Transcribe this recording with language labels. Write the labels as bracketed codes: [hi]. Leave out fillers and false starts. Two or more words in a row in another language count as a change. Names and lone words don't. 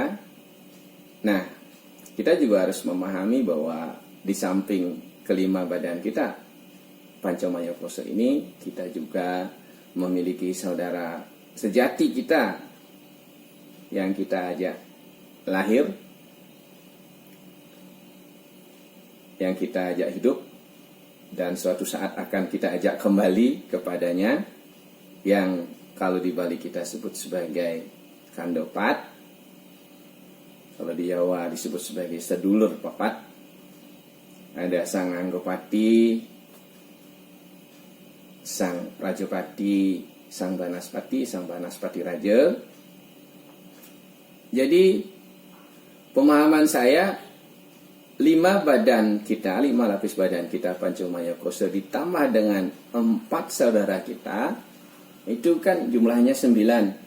[id] Nah, kita juga harus memahami bahwa di samping kelima badan kita, Pancamaya Kosa ini, kita juga memiliki saudara sejati kita yang kita ajak lahir, yang kita ajak hidup, dan suatu saat akan kita ajak kembali kepadanya, yang kalau di Bali kita sebut sebagai Kandopat. Kalau di Jawa disebut sebagai [jv] sedulur papat. [id] Ada Sang Anggopati, Sang Rajapati, Sang Banaspati, Sang Banaspati Raja. Jadi pemahaman saya, 5 badan kita, 5 lapis badan kita Pancamaya Kosa ditambah dengan 4 saudara kita, itu kan jumlahnya 9.